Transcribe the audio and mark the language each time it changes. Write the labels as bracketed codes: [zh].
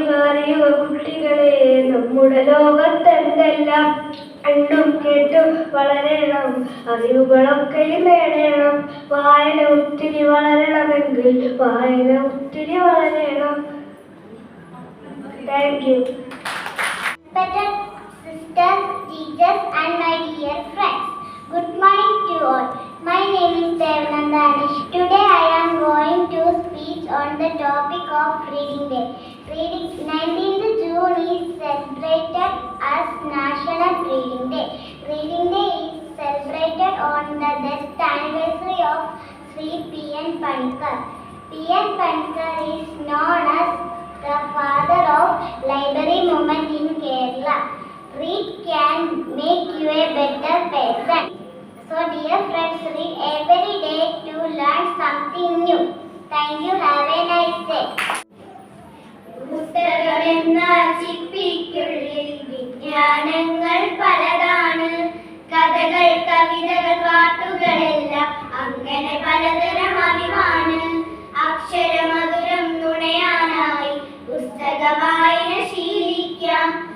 [ml] അറിയുക കുട്ടികളെ, നമ്മുടെ ലോകത്തെന്തെല്ലാം കണ്ടും കേട്ടും വളരണം, അറിവുകളൊക്കെ നേടണം. വായന ഒത്തിരി വളരണമെങ്കിൽ വായന ഒത്തിരി വളരണം. [en] Thank you. Sisters, teachers and my dear friends, good morning to all. My name is Devananda Anish. Today I am going to speak on the topic of Reading Day. 19th June is celebrated as National Reading Day. Reading Day is celebrated on the death anniversary of Sri P.N. Panikkar. P.N. Panikkar is known as the father of library movement in Kerala. Read can make you a better person. So dear friends, read every day to learn something new. Thank you. Have a nice day. [ml] പുസ്തകമെന്ന ചിപ്പിക്കുള്ളിൽ വിജ്ഞാനങ്ങൾ പലതാണ്. കഥകൾ, കവിതകൾ, പാട്ടുകളെല്ലാം അങ്ങനെ പലതരം അറിവാണ്. അക്ഷരമധുരം നുണയാനായി പുസ്തക വായന ശീലിക്കാം.